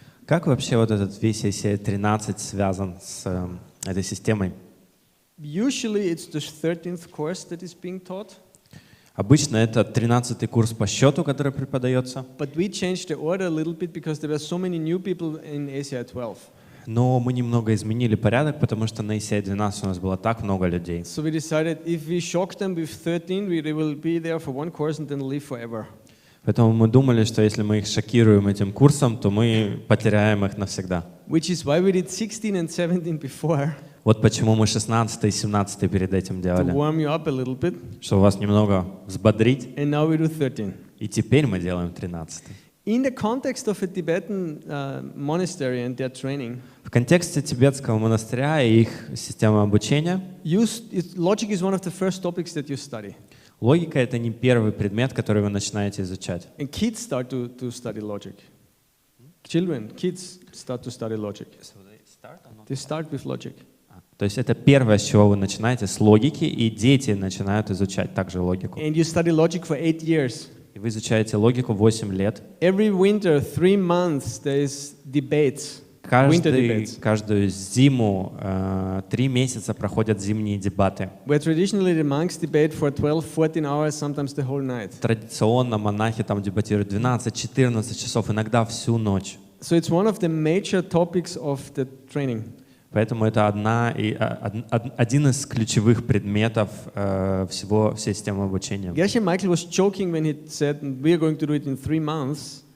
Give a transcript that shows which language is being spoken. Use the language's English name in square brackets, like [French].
[Russian] Как вообще вот этот весь ACI 13 связан с этой системой? [English] Usually it's the 13th course that is being taught, [Russian] Обычно это 13-й курс по счету, который преподается, [English] but we changed the order a little bit because there were so many new people in ACI 12. [Russian] но мы немного изменили порядок, потому что на ACI 12 у нас было так много людей. [English] So we decided if we shock them with 13, they will be there for one course and then leave forever. [Russian] Поэтому мы думали, что если мы их шокируем этим курсом, то мы потеряем их навсегда. [English] Which is why we did 16 and 17 before, [Russian] Вот почему мы 16 и 17 перед этим [English] to [Russian] делали, [English] warm you up a little bit, [Russian] чтобы вас немного взбодрить, [English] and now we do 13. [Russian] и теперь мы делаем 13. [English] In the context of a Tibetan monastery and their training, [Russian] В контексте тибетского монастыря и их системы обучения [English] logic is one of the first topics that you study. [Russian] логика — это не первый предмет, который вы начинаете изучать. [English] And kids start to study logic. Children, kids start to study logic. They start with logic. [Russian] То есть это первое, с чего вы начинаете, с логики, и дети начинают изучать также логику. [English] And you study logic for 8 years. [Russian] И вы изучаете логику 8 лет. [English] Every winter, 3 months, there is debates. Winter debates. [Russian] Каждую зиму 3 месяца проходят зимние дебаты. [English] Where traditionally the monks debate for 12, 14 hours, sometimes the whole night. [Russian] Традиционно монахи там дебатируют 12-14 часов, иногда всю ночь. [English] So it's one of the major topics of the training. [Russian] Поэтому это один из ключевых предметов всей системы обучения. [English] Geshe Michael was joking when he said, we are going to do it in 3 months